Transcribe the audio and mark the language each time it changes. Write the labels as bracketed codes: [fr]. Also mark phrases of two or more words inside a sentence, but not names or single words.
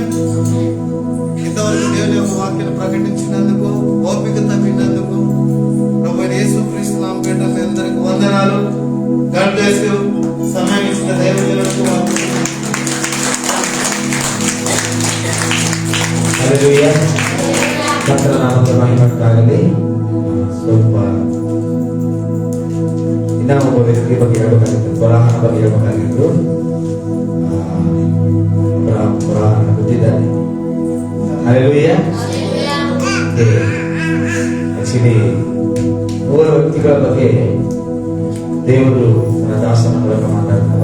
[te] ఇంతవరకు దేవుని యొక్క వాక్యాన్ని ప్రకటించినందుకు, ఓపిక తప్పినందుకు ప్రభువైన యేసుక్రీస్తు నామమున మీ అందరికీ వందనాలు. [en] God bless you. [te] సమయం ఇచ్చిన దైవజనులకు హల్లెలూయా. కర్తల నామమున మహిమ కలుగుగాక. [kn] ನಾವು ವ್ಯಕ್ತಿ ಬಗ್ಗೆ ಹೇಳ್ಬೇಕಾಗಿತ್ತು, ಪುರಾಣ ಬಗ್ಗೆ ಹೇಳ್ಬೇಕಾಗಿತ್ತು. ಪುರಾಣ ಗೊತ್ತಿದ್ದಾನೆ. ಹಲ್ಲೆಲೂಯಾ. ಆಕ್ಚುಲಿ 3 ವ್ಯಕ್ತಿಗಳ ಬಗ್ಗೆ ದೇವರು ತನ್ನ ದಾಸನ ಮೂಲಕ ಮಾತಾಡ್ತಾರೆ.